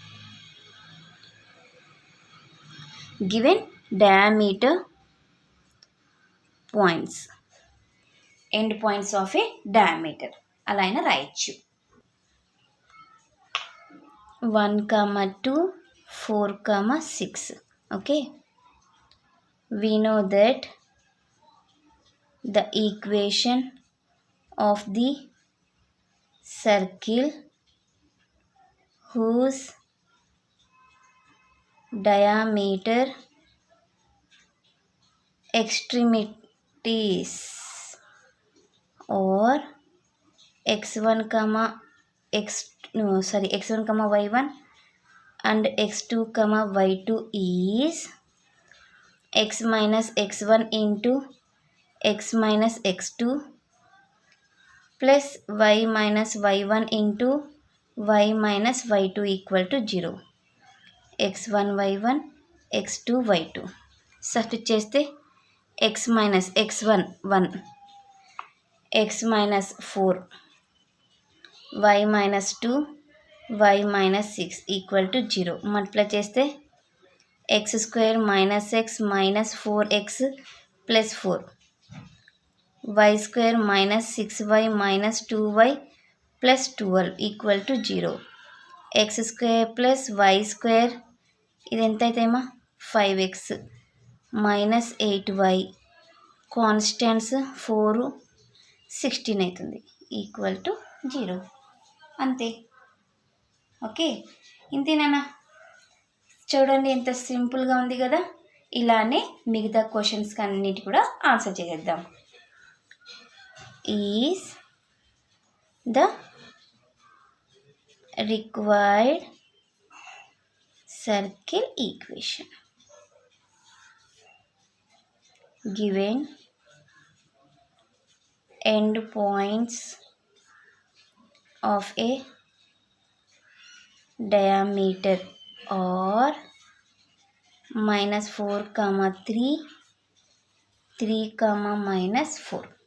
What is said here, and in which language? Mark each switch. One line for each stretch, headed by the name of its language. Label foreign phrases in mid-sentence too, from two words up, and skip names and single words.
English: given diameter points, end points of a diameter
Telugu: అలా అయినా రాయొచ్చు.
English: 1, 2, 4, 6. ఓకే, we know that the equation of the circle whose diameter extremities or x1, y1 and x2, y2 is x minus x1 into x minus x2 plus y minus y1 into y minus y2 equal to 0. x1 y1 x2 y2 సబ్స్టిట్యూట్ చేస్తే x minus x1 1, x minus 4, y minus 2, y minus 6 equal to 0. మల్టిప్లై చేస్తే x square minus x minus 4x plus 4, y square minus 6y minus 2y plus 12 equal to 0. x square plus y square
Telugu: ఇది ఎంత అవుతాయమ్మా
English: 5x minus 8y, కాన్స్టెంట్స్ 4 16 అవుతుంది equal to 0.
Telugu: అంతే. ఓకే, ఇంతేనా? చూడండి ఎంత సింపుల్గా ఉంది కదా. ఇలానే మిగతా క్వశ్చన్స్ అన్నిటి కూడా ఆన్సర్ చేసేద్దాం.
English: is the required circle equation given end points of a diameter or minus 4, 3, 3, minus 4.